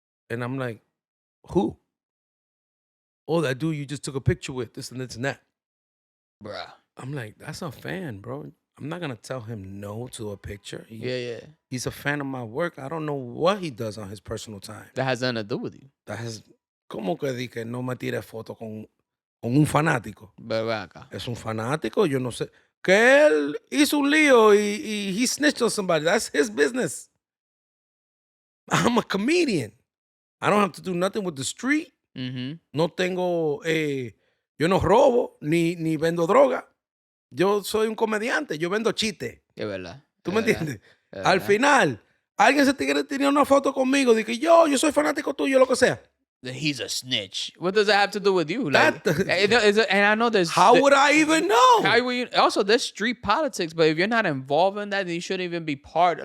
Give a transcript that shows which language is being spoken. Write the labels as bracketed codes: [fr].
[en] And I'm like, who? Oh, that dude you just took a picture with, this and that. Bruh. I'm like, that's a fan, bro. I'm not going to tell him no to a picture. Yeah. He's a fan of my work. I don't know what he does on his personal time. That has nothing to do with you. [es] ¿Cómo que di que no me tire foto con un fanático? Acá. Es un fanático, yo no sé. Que él hizo un lío y [en] he snitched on somebody. That's his business. I'm a comedian. I don't have to do nothing with the street. Mm-hmm. [es] No tengo, yo no robo ni vendo droga. Yo soy un comediante, yo vendo chiste. Es verdad. ¿Tú me entiendes? Al final, alguien se tenía una foto conmigo, de que yo soy fanático tuyo, lo que sea. [en] He's a snitch. What does that have to do with you? Like, and I know there's... How would I even know? How would you, also, there's street politics, but if you're not involved in that, then you shouldn't even be part...